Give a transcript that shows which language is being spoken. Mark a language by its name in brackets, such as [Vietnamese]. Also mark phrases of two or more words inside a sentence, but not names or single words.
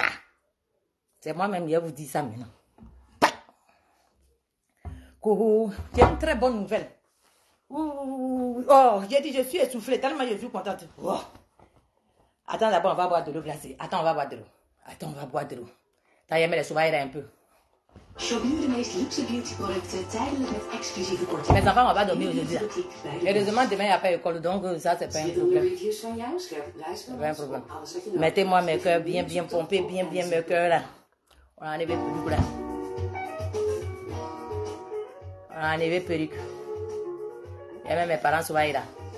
[French] C'est moi-même qui vous dis ça maintenant. Coucou, j'ai une très bonne nouvelle. Oh, j'ai dit, je suis essoufflée, tellement je suis contente. Oh. Attends, d'abord, on va boire de l'eau glacée. Attends, on va boire de l'eau. T'as aimé les souvailles un peu. [Dutch] Shop nu de meest luxe beautyproducten tijdelijk met exclusieve korting. [French] Mes enfants, on va dormir aujourd'hui. Heureusement, demain, il n'y a pas d'école, donc ça, c'est pas un problème. C'est pas un problème. Mettez-moi mes cœurs bien pompés, bien mes cœurs là. On a enlevé perruque là. On a enlevé perruque. Et même mes parents souvaillent là.